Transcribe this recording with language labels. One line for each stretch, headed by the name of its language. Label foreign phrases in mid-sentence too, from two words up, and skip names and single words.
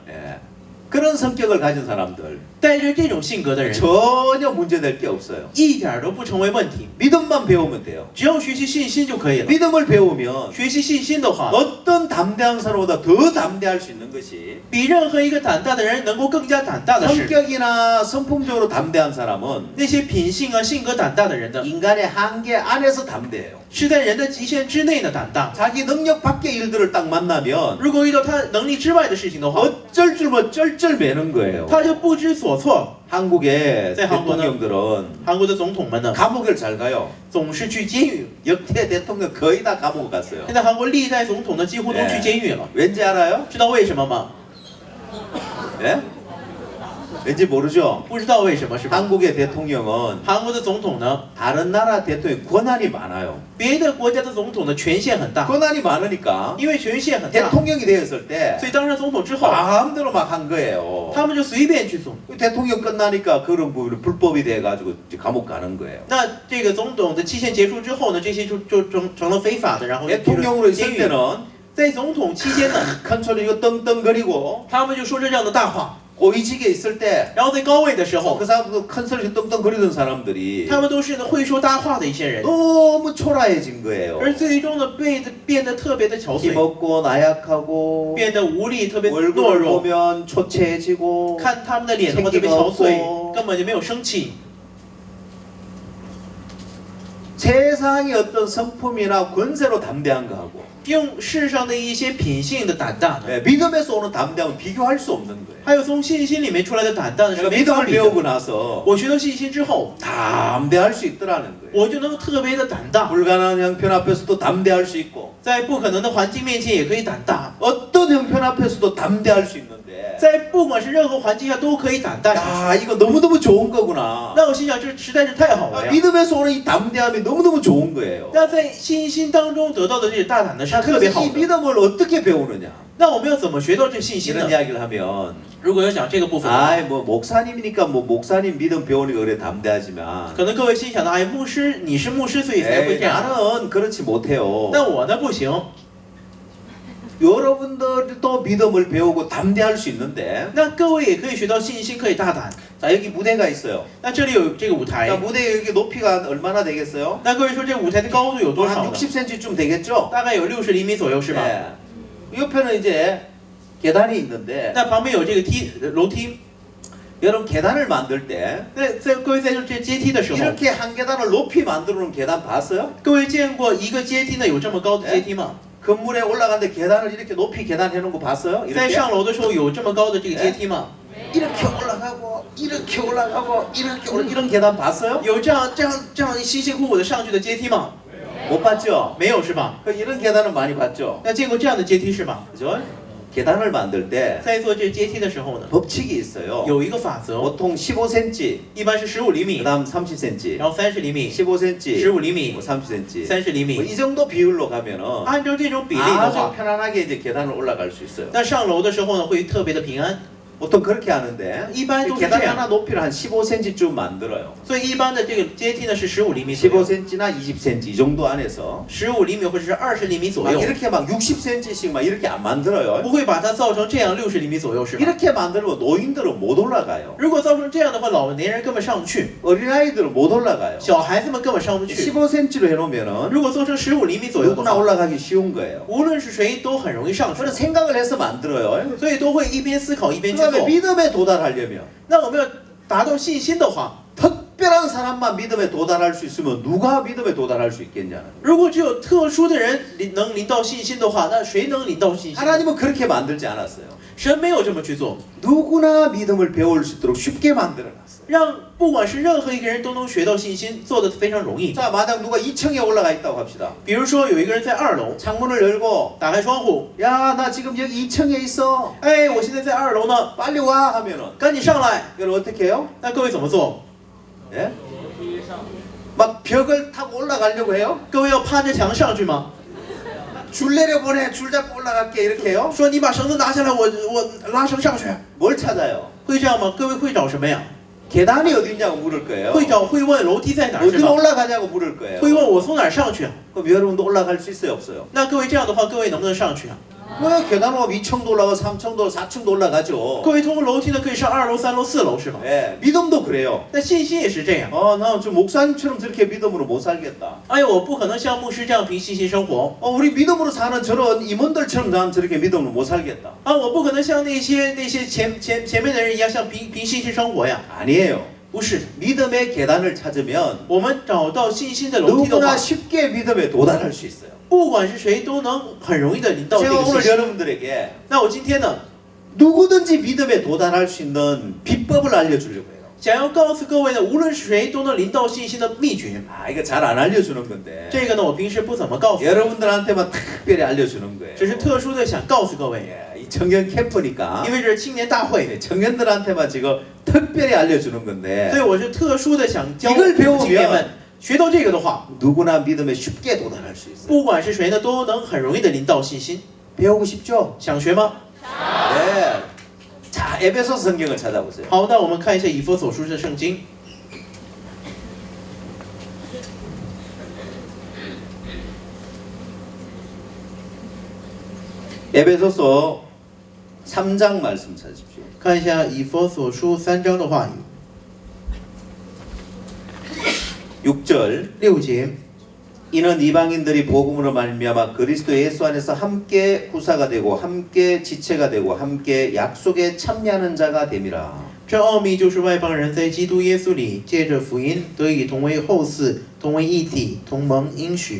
Korean: 예. 그런 성격을 가진 사람들
Chinese: 带着这种性格的人，
Korean: 전혀 문제될 게 없어요.
Chinese: 一点都不成为问题，
Korean: 믿음만 배우면 돼요.
Chinese: 只要学习信心就可以了。
Korean: 믿음을 배우면
Chinese: 学习信心的话，
Korean: 어떤 담대한 사람보다 더 담대할 수 있는 것이
Chinese: 比任何一个胆大的人能够更加胆大的是，
Korean: 성격이나 성품적으로 담대한 사람은
Chinese: 那些品性啊、性格胆大的人的，
Korean: 인간의 한계 안에서 담대해요.
Chinese: 是在人的极限之内的胆大。
Korean: 자기 능력 밖의 일들을 딱 만나면
Chinese: 如果遇到他能力之外的事情的话，
Korean: 어쩔 줄 뭐 쩔쩔매는 거예요.
Chinese: 他就不知所措。
Korean: 한국의 네, 한국은- 대통령들은
Chinese: 韩国的总统们呢，
Korean: 감옥을 잘 가요.
Chinese: 总是去监狱。
Korean: 역대 대통령 거의 다 감옥 갔어요.
Chinese: 现在韩国历代总统呢，几乎都去监狱了。
Korean: 왠지 알아요?
Chinese: 知道为什么吗？
Korean: 예? 왠지 모르죠?
Chinese: 不知道为什么是吧？
Korean: 한국의 대통령은
Chinese: 韩国的总统呢，
Korean: 다른 나라 대통령 권한이 많아요.
Chinese: 别的国家的总统的权限很大，
Korean: 권한이 많으니까
Chinese: 因为权限很大，
Korean: 대통령이 되었을 때
Chinese: 所以当上总统之后，
Korean: 마음대로 막 한 거예요.
Chinese: 他们就随便去做。
Korean: 대통령 끝나니까 그런 부분이 불법이 돼가지고 이제 감옥 가는 거예요.
Chinese: 那这个总统的期限结束之后呢，这些就成了非法的，然后就进
Korean: 대통령으로
Chinese: 入
Korean: 있을
Chinese: 监狱。
Korean: 때는
Chinese: 在总统期间呢，
Korean: 큰 소리 이거 떵떵거리고
Chinese: 他们就说着这样的大话，
Korean: 고위직에 있을 때
Chinese: 然后在高位的时候
Korean: 그 ， 사람도 큰 소리 떵떵거리던 사람들이
Chinese: 他们都是会说大话的一些人，
Korean: 너무 초라해진 거예요.
Chinese: 而最终呢，变得特别的憔悴，
Korean: 힘없고 나약하고
Chinese: 变得无力，特别懦
Korean: 얼굴을
Chinese: 弱。
Korean: 보면 초췌해지고
Chinese: 看他们的脸的话特别憔悴，根本就没有生气。
Korean: 세상의 어떤 성품이나 권세로 담대한 거하고
Chinese: 用世上的一些品性的胆大呢，
Korean: 예, 믿음에서 오는 담대함은 비교할 수 없는 거예요.
Chinese: 还有从信心里面出来的胆大呢，是
Korean: 제가
Chinese: 没法
Korean: 믿음을
Chinese: 比的。
Korean: 배우고 나서
Chinese: 我学到信心之后，
Korean: 담대할 수 있더라는 거예요.
Chinese: 我就能特别的胆大，
Korean: 불가능한 형편 앞에서도 담대할 수 있고
Chinese: 在不可能的环境面前也可以胆大，
Korean: 어떤 형편 앞에서도 담대할 수 있는데
Chinese: 在不管是任何环境下都可以胆大下去。
Korean: 야 이거 너무너무 좋은 거구나.
Chinese: 那我心想，这实在是太好了
Korean: 아,
Chinese: 呀！
Korean: 믿음에서 오는 이 담대함이 너무너무 좋은 거예요.
Chinese: 那在信心当中得到的这个大胆的是特别
Korean: 그래서
Chinese: 好
Korean: 이
Chinese: 的。
Korean: 믿음을 어떻게 배우느냐
Chinese: 那我们要怎么学到这信心
Korean: 이런
Chinese: 呢？
Korean: 이야기를 하면
Chinese: 如果要讲这个部分的话，
Korean: 아이 뭐 목사님이니까 뭐 목사님 믿음 배우니까 그래 담대하지만
Chinese: 可能各位心想的，哎，牧师，你是牧师，所以才会
Korean: 에이,
Chinese: 这样。
Korean: 나는 그렇지 못해요.
Chinese: 但我呢不行。
Korean: 여러분들도 믿음을 배우고 담대할 수 있는데
Chinese: 那各位也可以学到信心，可以大胆。
Korean: 자 여기 무대가 있어요.
Chinese: 那这里有这个舞
Korean: 자
Chinese: 台，
Korean: 무대 여기 높이가 얼마나 되겠어요?
Chinese: 那各位说这舞台的高度有多少
Korean: 한
Chinese: 呢？
Korean: 60cm쯤 되겠죠?
Chinese: 大概有60厘米左右，是吧？
Korean: 네. 옆에는 이제 계단이 있는데
Chinese: 那旁边有这个楼梯。
Korean: 여러분 계단을 만들 때
Chinese: 在各位在这阶梯的时候，
Korean: 이렇게 한 계단을 높이 만들어 놓은 계단 봤어요?
Chinese: 各位见过一个阶梯呢有这么高的阶梯吗？
Korean: 건물에 올라가는데 계단을 이렇게 높이 계단 해놓은 거 봤어요?
Chinese: 在
Korean: 이렇게?
Chinese: 上楼的时候有这么高的这个阶梯吗？
Korean: 이렇게 올라가고 이렇게 올라가고 이렇게 이런 계단 봤어요?
Chinese: 有这样辛辛苦苦的上去的阶梯吗？
Korean: 못 봤죠?
Chinese: 没有是吧？
Korean: 그 이런 계단은 많이 봤죠?
Chinese: 那见过这样的阶梯是吧？
Korean: 그죠? 계단을 만들 때
Chinese: 在做这阶梯的时候呢，
Korean: 법칙이 있어요.
Chinese: 有一个法则，
Korean: 보통 15cm,
Chinese: 一般是15厘米，
Korean: 그다음 30cm,
Chinese: 然后30厘米、
Korean: 15cm,
Chinese: 15厘米
Korean: 뭐 、 30cm.
Chinese: 30厘
Korean: 뭐
Chinese: 米。
Korean: 이 정도 비율로 가면은
Chinese: 按照这种比例的
Korean: 아주
Chinese: 话，
Korean: 편안하게 이제 계단을 올라갈 수 있어요.
Chinese: 那上楼的时候呢会特别的平安。
Korean: 보통 그렇게 하는데
Chinese: 一般都是这
Korean: 계단
Chinese: 样，
Korean: 하나 높이를 한 15cm쯤 만들어요.
Chinese: 所以一般的这个阶梯呢是15厘米左右，
Korean: 15cm나 20cm 이 정도 안에서
Chinese: 15 厘米或者是20厘米左
Korean: 막
Chinese: 右，
Korean: 이렇게 막 60cm씩 막 이렇게 안 만들어요.
Chinese: 不会把它造成这样60厘米左右是吧？
Korean: 이렇게 만들면 노인들은 못 올라가요.
Chinese: 如果造成这样的话，老年人根本上不去，
Korean: 어린아이들은 못 올라가요.
Chinese: 小孩子们根本上不去。
Korean: 15cm로 해놓으면은
Chinese: 如果做成15厘米左右的
Korean: 누구나
Chinese: 话，
Korean: 올라가기 쉬운 거예요.
Chinese: 无论是谁都很容易上去
Korean: 그런 ， 생각을 해서 만들어요.
Chinese: 所以都会一边思考一边去
Korean: 그다음에
Chinese: 做。
Korean: 믿음에 도달하려면
Chinese: 那我们要达到信心的话，
Korean: 특별한 사람만 믿음에 도달할 수 있으면 누가 믿음에 도달할 수 있겠냐는.
Chinese: 如果只有特殊的人能临到信心的话，那谁能临到信心？
Korean: 하나님은 그렇게 만들지 않았어요.
Chinese: 神没有这么去做，
Korean: 누구나 믿음을 배울 수 있도록 쉽게 만들어놨어요.
Chinese: 让不管是任何一个人都能学到信心，做的非常容易。
Korean: 자, 만약 누가 2층에 올라가 있다고 합시다.
Chinese: 比如说有一个人在2楼，
Korean: 창문을 열고
Chinese: 打开窗户，
Korean: 야, 나 지금 여기 2층에 있어.
Chinese: 哎，我现在在2楼呢，
Korean: 빨리 와 하면은
Chinese: 赶紧上来。
Korean: 이걸 어떻게 해요?
Chinese: 那各位怎么做？
Korean: 예? 막 벽을 타고 올라가려고 해요?
Chinese: 各位要攀着墙上去吗？
Korean: 줄 내려보내, 줄 잡고 올라갈게 이렇게 해요?
Chinese: 说你把绳子拿下来，我拉绳上去，
Korean: 뭘 찾아요?
Chinese: 会这样吗？各位会找什么呀？
Korean: 계단이 어디 있냐고 물을 거예요.
Chinese: 会问楼梯在哪儿是
Korean: 어디로
Chinese: 吧？
Korean: 올라가냐고 물을 거예요.
Chinese: 会问我从哪儿上去啊？
Korean: 그럼 여러분도 올라갈 수 있어요, 없어요?
Chinese: 那各位这样的话，各位能不能上去啊？
Korean: 왜 계단 오면 2층도 올라가, 3층도, 4층도 올라가죠.
Chinese: 各位通过楼梯呢，可以上2楼、3楼、4楼是吧？
Korean: 예, 믿음도 그래요.
Chinese: 那信心也是这样。
Korean: 나 좀 목사님처럼 저렇게 믿음으로 못 살겠다.
Chinese: 哎呀，我不可能像牧师这样凭信心生活
Korean: 우리 믿음으로 사는 저런 임원들처럼 난 저렇게 믿음으로 못 살겠다.
Chinese: 啊！我不可能像那些前面的人一样，像凭信心生活呀。
Korean: 아니에요.
Chinese: 不是，
Korean: 믿음의 계단을 찾으면
Chinese: 我们找到信心的楼梯的
Korean: 누구나
Chinese: 话，
Korean: 쉽게 믿음에 도달할 수 있어요.
Chinese: 不管是谁都能很容易的临到这
Korean: 제가
Chinese: 个信
Korean: 오늘
Chinese: 心。
Korean: 여러분들에게
Chinese: 那我今天呢，
Korean: 누구든지 믿음에 도달할 수 있는 비법을 알려주려고 해요.
Chinese: 想要告诉各位呢，无论是谁都能临到信心的秘诀。
Korean: 이거 잘 안 알려주는 건데
Chinese: 这个呢，我平时不怎么告诉，
Korean: 여러분들한테만 특별히 알려주는 거예요.
Chinese: 只是特殊的想告诉各位，
Korean: 예, 이 청년 캠프니까
Chinese: 因为这是青年大会，
Korean: 예, 청년들한테만 지금 특별히 알려주는 건데
Chinese: 所以我是特殊的想教
Korean: 이걸 배우면
Chinese: 青年们学到这个的话，
Korean: 누구나 믿음에 쉽게 도달할 수 있어요.
Chinese: 不管是谁呢，都能很容易的临到信心。
Korean: 배우고 싶죠?
Chinese: 想学吗？
Korean: 네. 자, 에베소서 성경을 찾아보세요.
Chinese: 好，那我们看一下以弗所书的圣经。
Korean: 에베소서 3장 말씀 찾으십시오.
Chinese: 看一下以弗所书3章的话语，
Korean: 6절
Chinese: 6节。
Korean: 이는 이방인들이 복음으로 말미암아 그리스도 예수 안에서 함께 후사가 되고 함께 지체가 되고 함께 약속에 참여하는 자가 됨이라.
Chinese: 这奥秘就是外邦人在基督耶稣里借着福音得以同为后嗣，同为一体，同蒙应许。